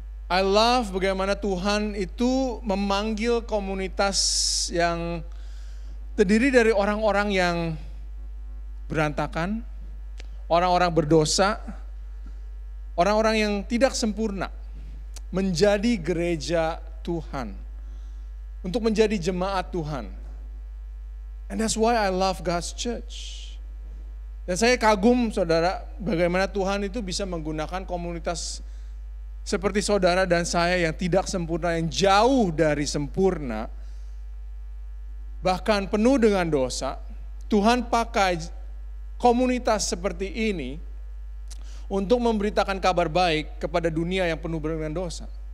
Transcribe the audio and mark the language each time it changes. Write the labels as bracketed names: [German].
[English] I love [Indonesian] bagaimana Tuhan itu memanggil komunitas yang terdiri dari orang-orang yang berantakan, orang-orang berdosa, orang-orang yang tidak sempurna, menjadi gereja Tuhan, untuk menjadi jemaat Tuhan. [English] And that's why I love God's church. [Indonesian] Dan saya kagum saudara, bagaimana Tuhan itu bisa menggunakan komunitas seperti saudara dan saya yang tidak sempurna, yang jauh dari sempurna, bahkan penuh dengan dosa. Tuhan pakai komunitas seperti ini untuk memberitakan kabar baik kepada dunia yang penuh dengan dosa.